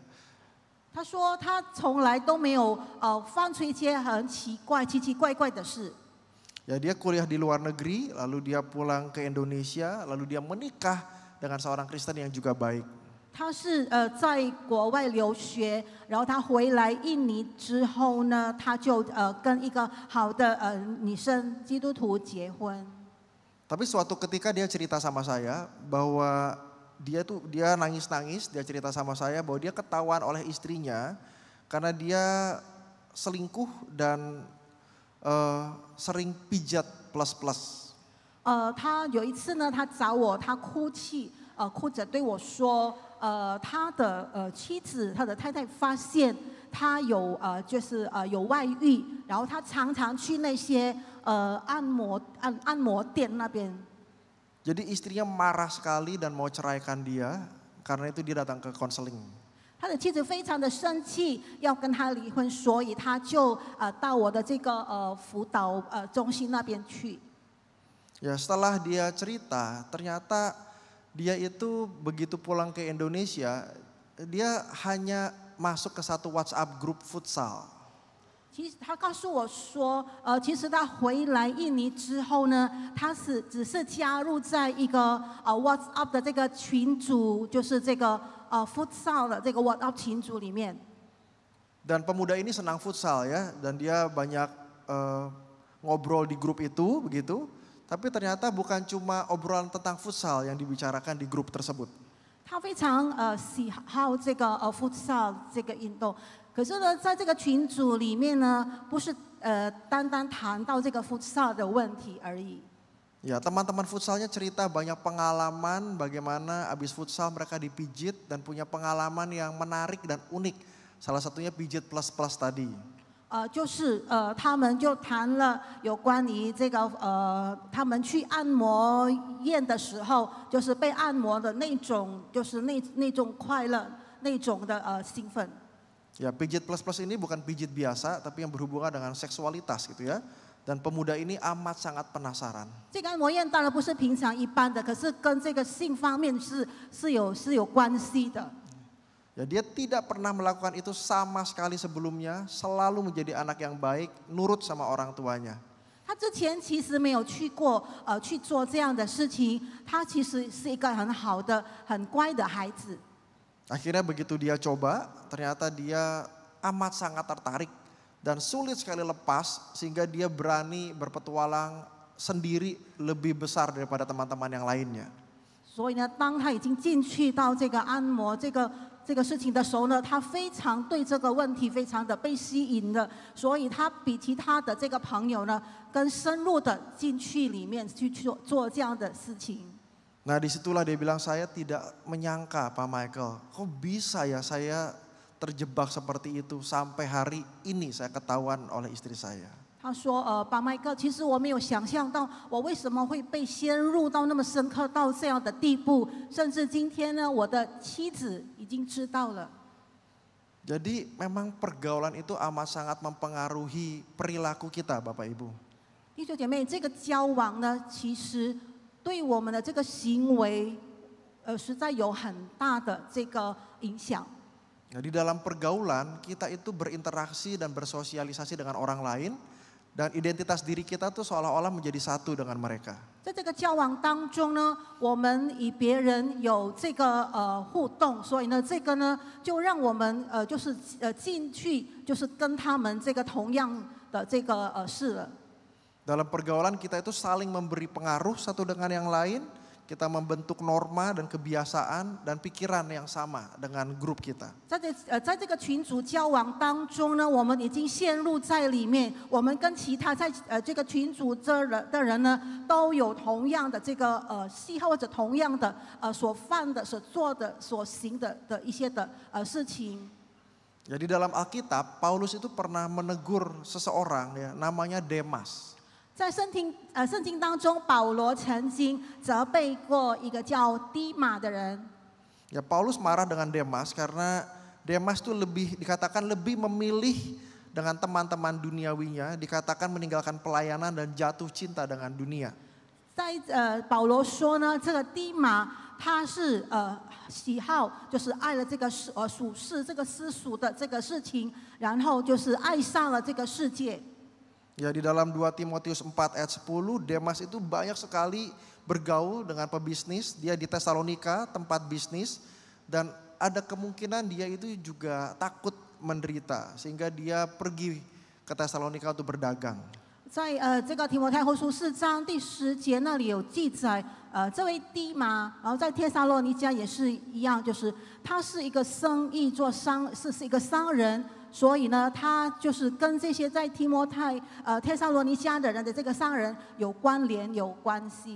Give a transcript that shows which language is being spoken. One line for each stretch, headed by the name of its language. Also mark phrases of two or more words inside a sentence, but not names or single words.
Chinese: 他说他从来都没有犯出一些很奇奇怪怪的事。
Indonesian: Ya, dia kuliah di luar negeri, lalu dia pulang ke Indonesia, lalu dia menikah dengan seorang Kristen yang juga baik.
Chinese: 他是在国外留学，然后他回来印尼之后呢，他就跟一个好的女生基督徒结婚。
Indonesian: Tapi suatu ketika dia cerita sama saya bahwa dia nangis-nangis, dia cerita sama saya bahwa dia ketahuan oleh istrinya karena dia selingkuh dan sering pijat plus-plus.
Chinese: 他有一次呢，他找我，他哭着对我说，他的妻子，他的太太发现他有有外遇，然后他常常去那些按摩店那边。
Indonesian: Jadi istrinya marah sekali dan mau ceraikan dia, karena itu dia datang ke konseling.
Chinese: 他的妻子非常的生气，要跟他离婚，所以他就到我的这个辅导中心那边去。
Indonesian: Ya, setelah dia cerita, ternyata dia itu begitu pulang ke Indonesia, dia hanya masuk ke satu WhatsApp grup futsal.
Chinese: 其实他告诉我说，其实他回来印尼之后呢，他只是加入在一个WhatsApp 的这个群组，就是这个futsal 的这个 WhatsApp 群组里面。
Indonesian: Dan pemuda ini senang futsal ya, dan dia banyak ngobrol di grup itu begitu. Tapi ternyata bukan cuma obrolan tentang futsal yang dibicarakan di grup tersebut.
Chinese: 他非常喜好这个futsal 这个运动，可是呢，在这个群组里面呢，不是单单谈到这个futsal 的问题而已。
Indonesian: Ya, teman-teman futsalnya cerita banyak pengalaman bagaimana abis futsal mereka dipijit dan punya pengalaman yang menarik dan unik. Salah satunya pijit plus-plus tadi.
Chinese: 就是他们就谈了有关于这个他们去按摩院的时候，就是被按摩的那种，就是那种快乐，那种的兴奋。
Indonesian: Ya, pijit plus-plus ini bukan pijit biasa, tapi yang berhubungan dengan seksualitas gitu ya. Dan pemuda ini amat sangat penasaran.
Chinese: 这个按摩院当然不是平常一般的，可是跟这个性方面是有关系的。
Indonesian: Ya, dia tidak pernah melakukan itu sama sekali sebelumnya, selalu menjadi anak yang baik, nurut sama orang tuanya.
Chinese: 他之前其实没有去过去做这样的事情，他其实是一个很好的、很乖的孩子。
Indonesian: Akhirnya begitu dia coba, ternyata dia amat sangat tertarik dan sulit sekali lepas sehingga dia berani berpetualang sendiri lebih besar daripada teman-teman yang lainnya.
Chinese: 所以呢，当他已经进去到这个按摩这个事情的时候呢，他非常对这个问题非常的被吸引了，所以他比其他的这个朋友呢，更深入的进去里面去做这样的事情。
Indonesian: Nah, disitulah dia bilang, saya tidak menyangka Pak Michael, kok bisa ya saya terjebak seperti itu sampai hari ini saya ketahuan oleh istri saya.
Chinese: 他说：巴麦克，其实我没有想象到我为什么会被陷入到那么深刻到这样的地步，甚至今天呢，我的妻子已经知道了。
Indonesian: Jadi memang pergaulan itu amat sangat mempengaruhi perilaku kita, Bapak Ibu.
Chinese: 弟兄姐妹，这个交往呢，其实对我们的这个行为，实在有很大的这个影响。
Indonesian: Nah, di dalam pergaulan kita itu berinteraksi dan bersosialisasi dengan orang lain dan identitas diri kita tuh seolah-olah menjadi satu dengan mereka.
Chinese: 在这个交往当中呢，我们与别人有这个互动，所以呢，这个呢就让我们就是进去，就是跟他们这个同样的这个事了。
Indonesian: Dalam pergaulan kita itu saling memberi pengaruh satu dengan yang lain, kita membentuk norma dan kebiasaan dan pikiran yang sama dengan grup kita.
Chinese: 在这个群组交往当中呢，我们已经陷入在里面，我们跟其他在这个群组的人呢，都有同样的这个喜好或者同样的所犯的、所做的、所行的一些的事情。
Indonesian: Jadi dalam Alkitab, Paulus itu pernah menegur seseorang ya, namanya Demas.
Chinese: 在圣经当中，保罗曾经责备过一个叫低马的人。
Indonesian: Ya, Paulus marah dengan Demas karena Demas itu dikatakan lebih memilih dengan teman-teman duniawinya, dikatakan meninggalkan pelayanan dan jatuh cinta dengan dunia.
Chinese: 在保罗说呢，这个低马他是喜好就是爱了这个属世这个世俗的这个事情，然后就是爱上了这个世界。
Indonesian: Ya, di dalam 2 Timotius 4 ayat 10, Demas itu banyak sekali bergaul dengan pebisnis. Dia di Tesalonika, tempat bisnis. Dan ada kemungkinan dia itu juga takut menderita. Sehingga dia pergi ke Tesalonika untuk berdagang.
Chinese: 在这个提摩太后书4章第10节那里有记载，这位低马，然后在帖撒罗尼迦也是一样，就是他是一个生意是一个商人。所以呢，他就是跟这些在提摩太、帖撒罗尼迦的人的这个商人有关联、有关系。